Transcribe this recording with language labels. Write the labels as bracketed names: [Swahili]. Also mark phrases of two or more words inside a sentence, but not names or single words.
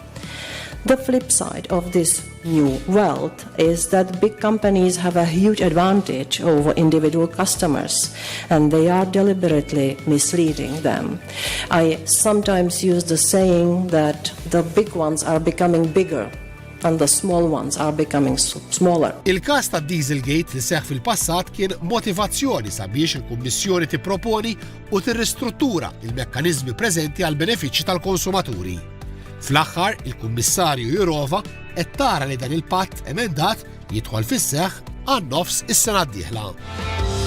[English] The flip side of this new world is that big companies have a huge advantage over individual customers, and they are deliberately misleading them. I sometimes use the saying that the big ones are becoming bigger and the small ones are becoming smaller. [Maltese] Il-każ ta' Dieselgate li seħħ fil-passat kien motivazzjoni sabiex il-Kummissjoni tipproponi u tirristruttura il-mekkaniżmi preżenti għal benefiċċji tal-konsumaturi. Fl-aħħar, il-Kummissarju Jourová qed tara li dan il-patt emendat jidħol fis-seħħ għan-nofs is-sena d-dieħla.